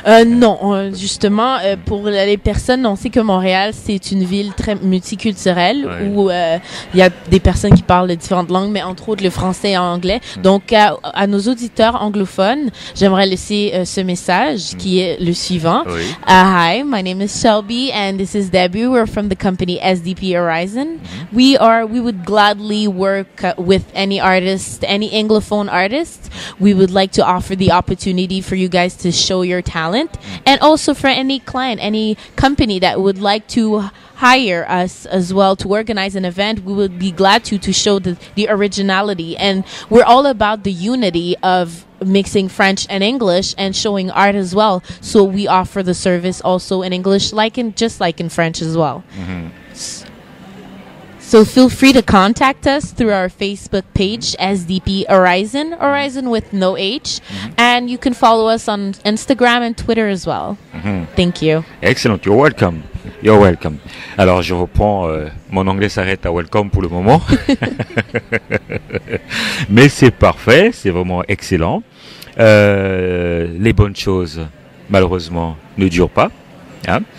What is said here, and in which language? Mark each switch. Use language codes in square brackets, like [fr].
[fr] Non, justement, pour les personnes, on sait que Montréal, c'est une ville très multiculturelle où il y a des personnes qui parlent de différentes langues, mais entre autres le français et l'anglais. Donc, à nos auditeurs anglophones, j'aimerais laisser ce message qui est le suivant. [en] Hi, my name is Shelby and this is Debbie. We're from the company SDP Horizon. We would gladly work with any artist, any Anglophone artist. We would like to offer the opportunity for you guys to show your talent, and also for any client, any company that would like to hire us as well to organize an event, we would be glad to show the originality. And we're all about the unity of mixing French and English and showing art as well. So we offer the service also in English, just like in French as well. So feel free to contact us through our Facebook page, SDP Horizon, Horizon with no H. And you can follow us on Instagram and Twitter as well. Thank you. Excellent. You're welcome. You're welcome. [fr] Alors, je reprends. Mon anglais s'arrête à welcome pour le moment. Mais c'est parfait. C'est vraiment excellent. Les bonnes choses, malheureusement, ne durent pas. Hein?